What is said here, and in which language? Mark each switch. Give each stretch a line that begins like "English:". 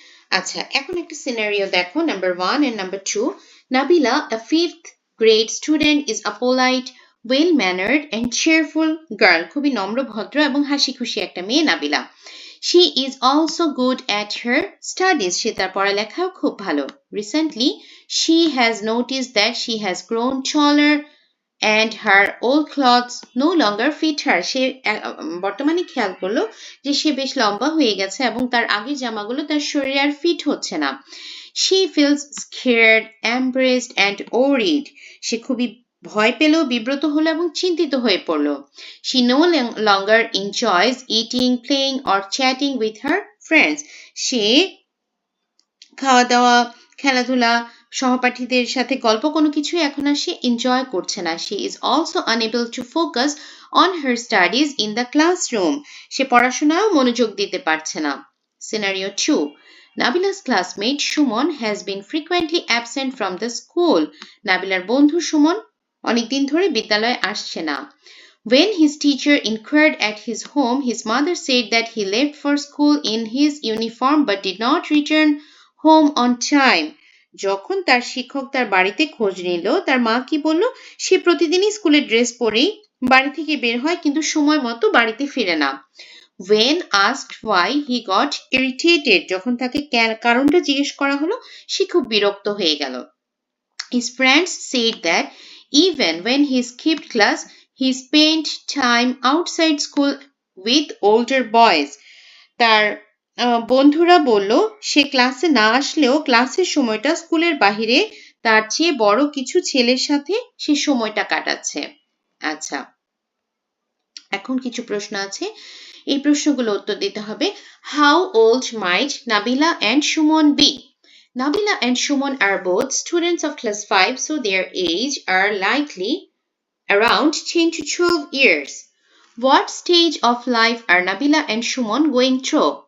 Bangla: আচ্ছা, এখন একটা সিনারিও দেখো, number 1
English: and number 2. Nabila, a 5th grade student, is a polite, well-mannered and cheerful girl.
Bangla: খুবই নম্র, ভদ্র এবং হাসি খুশি একটা মেয়ে Nabila.
English: She is also good at her studies.
Bangla: সে তার পড়ালেখাও খুব ভালো।
English: Recently, she has noticed that she has grown taller and her old clothes no longer fit her.
Bangla: সে বর্তমানে খেয়াল করলো যে সে বেশ লম্বা হয়ে গেছে এবং তার আগের জামাগুলো তার শরীরে আর ফিট হচ্ছে না।
English: She feels scared, embarrassed and worried.
Bangla: সে খুবই ভয় পেল, বিব্রত হলো এবং চিন্তিত হয়ে পড়ল।
English: She no longer enjoys eating, playing or chatting with her friends.
Bangla: সে খাওয়া দাওয়া, খেলাধুলা, সহপাঠীদের সাথে গল্প কোনো কিছুই এখন আর সে এনজয় করছে না।
English: She is also unable to focus on her studies in the classroom.
Bangla: সে পড়াশোনায়ও মনোযোগ দিতে পারছে না।
English: Scenario 2. Nabila's classmate Shumon has been frequently absent from the school.
Bangla: নাবিলার বন্ধু সুমন অনেকদিন ধরে বিদ্যালয়ে আসছে না।
English: When his teacher inquired at his home, his mother said that he left for school in his uniform but did not return home on time.
Bangla: যখন তার শিক্ষক তার বাড়িতে খোঁজ নিল, তার মা কি বলল? সে প্রতিদিনই স্কুলের ড্রেস পরেই বাড়ি থেকে বের হয় কিন্তু সময় মতো বাড়িতে ফিরে না।
English: When asked why, he got irritated.
Bangla: যখন তাকে কারণটা জিজ্ঞেস করা হলো, সে খুব বিরক্ত হয়ে গেল।
English: His friends said that even when he skipped class, he spent time outside school with older boys.
Bangla: তার বন্ধুরা বলল সে ক্লাসে না আসলেও ক্লাসের সময়টা স্কুলের বাহিরে তার চেয়ে বড় কিছু ছেলের সাথে সে সময়টা কাটাচ্ছে। আচ্ছা, এখন কিছু প্রশ্ন আছে, এই প্রশ্নগুলো উত্তর দিতে হবে।
English: How old might Nabila and Shumon be? Nabila and Shumon are both students of class 5, so their age are likely around 10 to 12 years. What stage of life are Nabila and Shumon going through?